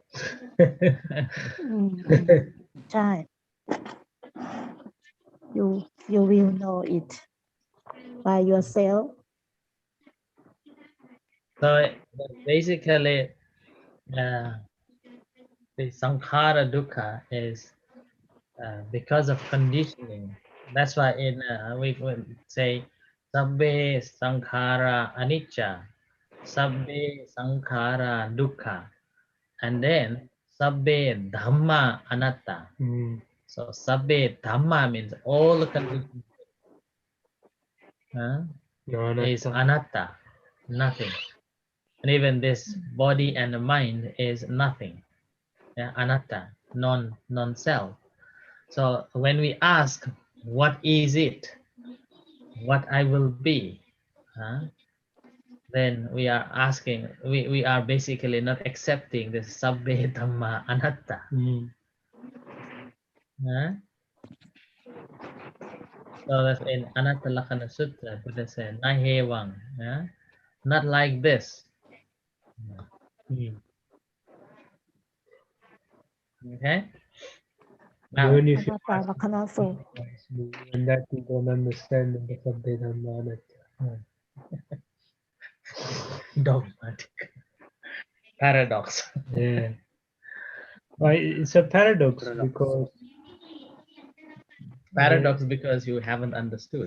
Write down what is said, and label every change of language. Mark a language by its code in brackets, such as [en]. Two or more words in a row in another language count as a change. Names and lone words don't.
[en] ใช่ you will know it by yourself. So basically, the [pi] sankhara dukkha [en] is because of conditioning. That's why in we would say [pi] sabbe sankhara anicca, sabbe sankhara dukkha, [en] and then [pi] sabbe dhamma anatta. [en] So [pi] sabbe dhamma [en] means all the conditions is anatta, nothing. And even this body and the mind is nothing. Yeah, anatta, non-self. So when we ask, what is it? What I will be? Then we are asking, we are basically not accepting the [pi] sabbe dhamma anatta. [en] So that's in Anatta Lakkhana Sutra, Buddha said, Nahewang, not like this. Okay? Now, Even if you อนัตตาลักษณะสูตร and that you don't understand the Sabbedhamma. dogmatic. Paradox. Yeah. Why it's a paradox because Paradox because you haven't understood.